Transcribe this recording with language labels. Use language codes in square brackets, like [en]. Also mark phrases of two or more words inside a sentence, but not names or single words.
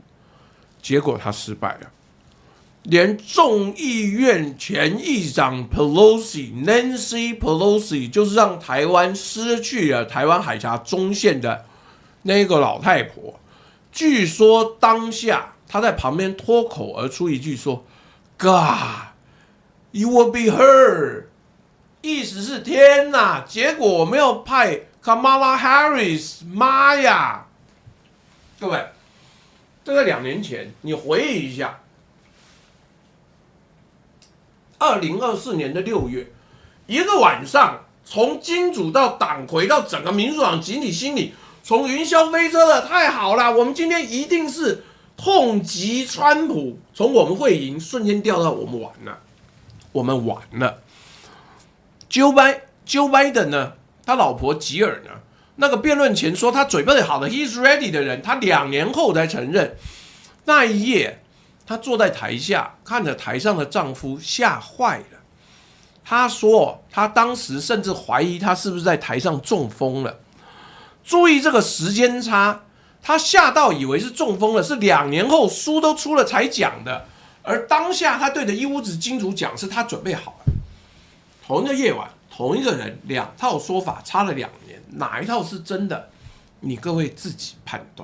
[zh] 結果他失敗了，連眾議院前議長 Nancy Pelosi， 就是讓台灣失去了台灣海峽中線的那個老太婆，據說當下他在旁邊脫口而出一句說 ： [en] “God, you will be heard。” [zh] 意思是天哪！結果我沒有派 Kamala Harris，媽呀！各位，這個2年前，你回憶一下，2024年的6月，一個晚上，從金主到黨魁到整個民主黨集體心理，從雲霄飛車了，太好了！我們今天一定是痛擊川普，從我們會贏瞬間掉到我們完了，我們完了。Joe Biden 呢？他老婆吉爾呢？那個辯論前說他準備好的 ， [en] He's ready [zh] 的人，他2年後才承認。那一夜，他坐在台下，看着台上的丈夫，嚇壞了。他說，他當時甚至懷疑他是不是在台上中風了。注意這個時間差，他嚇到以為是中風了，是2年後書都出了才講的。而當下他對着一屋子金主講，是他準備好了。同一個夜晚，同一個人，2套說法差了2年，哪一套是真的？你各位自己判斷。